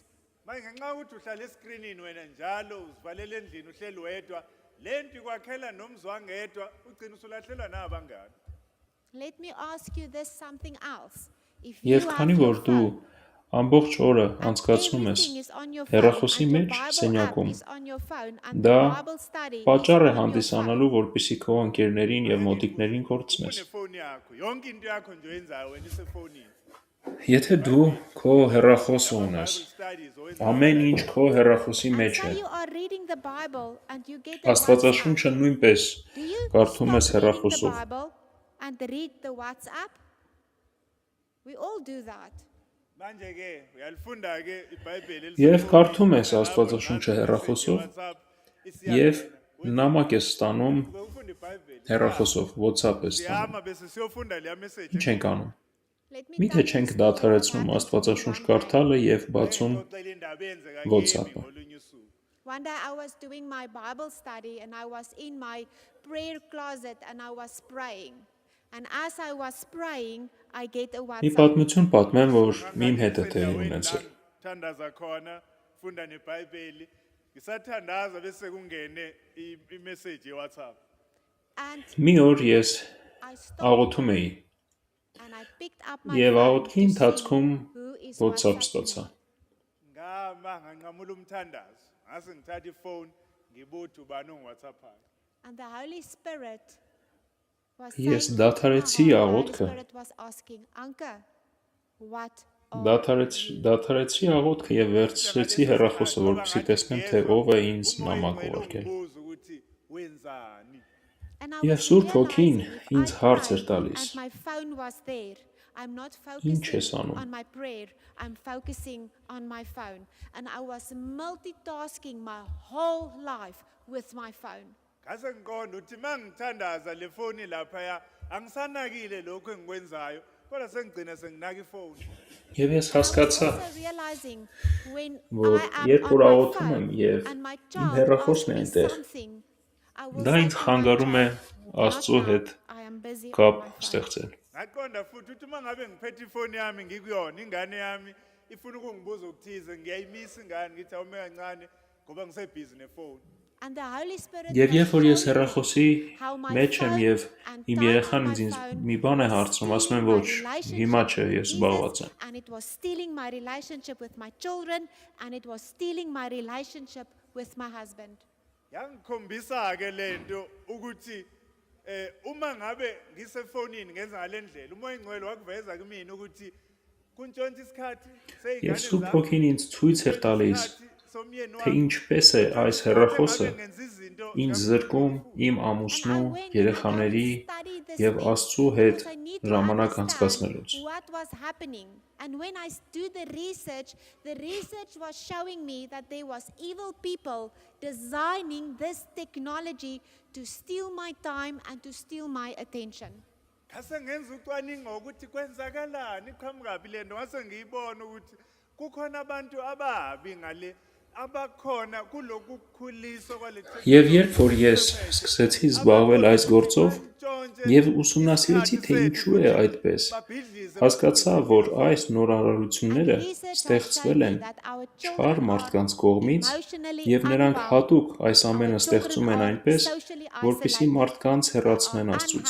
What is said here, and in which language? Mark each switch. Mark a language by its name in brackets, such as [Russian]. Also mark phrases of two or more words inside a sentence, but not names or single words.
[Zulu] Manje ngenxa yokuthi uhlala eskrinini wena njalo uzivalele endlini uhleli wedwa le nto ikwakhela nomzwangedwa ugcina usulahlelwa nabangani. [English] Let me ask you this something else. If you [Armenian] Եվ [English] have [Armenian] քանի [English] your [Armenian] որ դու [English] phone, [Armenian] ամբողջ օրը [English] and [Armenian] անցկացնում ես [English] everything is on your phone, [Armenian] հեռախոսի [English] and your [Armenian] մեջ [English] Bible [Armenian] սենյակում, [English] app is on your phone, and [Armenian] դա [English] the Bible study is [Armenian] պատճառ է [English] on your [Armenian] հանդիսանալու, որպեսզի քո ընկերներին եւ մոտիկներին կորցնես։ [Zulu] Unefoni yakho yonke into yakho nje oyenzayo wena isefonini. [Armenian] Եթե դու քո հեռախոսը ունես, [English] Bible studies owenzayo. [Armenian] ամեն ինչ քո հեռախոսի [English] And [Armenian] մեջ է։ [English] say you are reading the Bible and you get a WhatsApp. [Armenian] Աստվածաշունչը նույնպես [English] Do you [Armenian] կարդում ես [English] stop reading the [Armenian] հեռախոսով։ [English] Bible and read the WhatsApp? We all do that. [Zulu] Manje ke uyalifunda ke iBhayibheli [Armenian] Եվ կարդում ես Աստվածաշունչը հեռախոսով եւ նամակ ես ստանում [Zulu] ufunda iBhayibheli. [Armenian] հեռախոսով, WhatsApp ես ստանում։ [Zulu] Siyama bese siyofunda leya message. [Armenian] Ինչ ենք անում։ [English] Let me [Armenian] Միթե [English] tell you a [Armenian] չենք [English] story [Armenian] դադարեցնում [English] what happened [Armenian] Աստվածաշունչ [English] one day. [Armenian] կարդալը եւ բացում [Zulu] Ngixoxela indaba eyenzeka [Armenian] WhatsApp. [Zulu] kimi ngolunye usuku. [English] One day I was doing my Bible study and I was in my prayer closet and I was praying. And as I was praying, I get a [Armenian] Մի [English] WhatsApp. [Armenian] պատմություն պատմեմ, որ իմ հետ է տեղի [Zulu] Endaweni [Armenian] ունեցել։ [Zulu] la ngithandaza khona funda neBhayibheli ngisathandaza bese kungene i-message ye-WhatsApp. [English] And [Armenian] Մի օր ես [English] I stopped [Armenian] աղոթում էի [English] and I picked up my [Armenian] եւ [English] phone [Armenian] աղոթքի [English] to see [Armenian] ընթացքում [English] who is [Armenian] WhatsApp [English] WhatsApping [Armenian] ստացա։ [English] me. [Zulu] Ngama nganqamula umthandazo ngase ngithatha ifone ngibuthi ubani ongi-WhatsApp-ayo. [English] And the Holy Spirit was [Armenian] Ես [English] saying, [Armenian] դադարեցի [English] the Holy [Armenian] աղոթքը [English] Spirit was asking, Anke, what [Armenian] Դադարեցի աղոթքը եւ վերցրեցի հեռախոսը, որպեսզի տեսնեմ, թե ով է ինձ նամակ ուղարկել։ [Zulu] Ubuza ukuthi wenzani. [English] And I [Armenian] Եվ [English] was [Armenian] Սուրբ Հոգին [English] realizing if [Armenian] ինձ [English] I [Armenian] հարց էր [English] prayed [Armenian] տալիս. [English] and my phone was there, I'm not [Armenian] Ինչ ես [English] focusing [Armenian] անում։ [English] on my prayer, I'm focusing on my phone. And I was multitasking my whole life with my phone. [Zulu] Ngase ngiqonda ukuthi mangithandaza le phone lapha angisanakile lokho engikwenzayo kodwa sengigcina senginaka ifone. [Armenian] Եվ ես [English] And I was [Armenian] հասկացա, [English] also realizing when [Armenian] որ [English] I am [Armenian] երբ [English] on [Armenian] որ [English] my [Armenian] աղոթում եմ [English] phone [Armenian] եւ [English] and my [Armenian] իմ [English] child [Armenian] հեռախոսն [English] asks [Armenian] է [English] me [Armenian] այնտեղ, [English] something, I will [Armenian] դա [English] say [Armenian] ինձ [English] to my [Armenian] խանգարում է [English] child, [Armenian] Աստծո [English] "Not [Armenian] հետ [English] now, I am busy on [Armenian] կապ [English] my phone." [Armenian] ստեղծել։ [Zulu] Ngaqonda futhi ukuthi mangabe ngiphethe ifone yami ngikuyona ingane yami ifuna ukungibuza ukuthize ngiyayimisa ingane ngithi awume kancane ngoba ngisebhizi nefone. [English] And the Holy Spirit [Armenian] Եվ [English] was [Armenian] երբ որ ես [English] showing me [Armenian] հեռախոսի [English] how my [Armenian] մեջ եմ [English] phone [Armenian] եւ [English] and [Armenian] իմ [English] time on [Armenian] երեխան [English] my [Armenian] ինձ [English] phone [Armenian] մի բան է [English] was [Armenian] հարցնում, ասում եմ [English] stealing my [Armenian] ոչ, հիմա [English] relationship [Armenian] չէ, [English] with [Armenian] ես զբաղված [English] Jesus, [Armenian] եմ։ [English] and it was stealing my relationship with my children, and it was stealing my relationship with my husband. [Zulu] Yangikhombisa ke lento ukuthi uma ngabe ngisefonini ngenza ngalendlela umoya ingcwele wakuveza kimi ukuthi kuntshontsha isikhathi [Armenian] Եվ Սուրբ Հոգին ինձ ցույց էր տալիս, թե ինչպես է այս հեռախոսը ինձ զրկում իմ ամուսնու, երեխաների եւ Աստծո հետ ժամանակ անցկացնելուց։ [English] What was happening? And when I do the research was showing me that there was evil people designing this technology to steal my time and to steal my attention. [Zulu] Ngase ngenza ucwaningo ukuthi kwenzakalani iqhamukabi lento ngase ngiyibona ukuthi kukhona abantu ababi ngale abakhona kulokukhuliswa kwale [Armenian] Եվ երբ որ ես սկսեցի զբաղվել այս գործով եւ ուսումնասիրեցի, թե ինչու է այդպես, հասկացա, որ այս նորարարությունները ստեղծվել են չար մարդկանց կողմից եւ նրանք հատուկ այս ամենը ստեղծում են այնպես, որպեսզի մարդկանց հեռացնեն Աստծուց։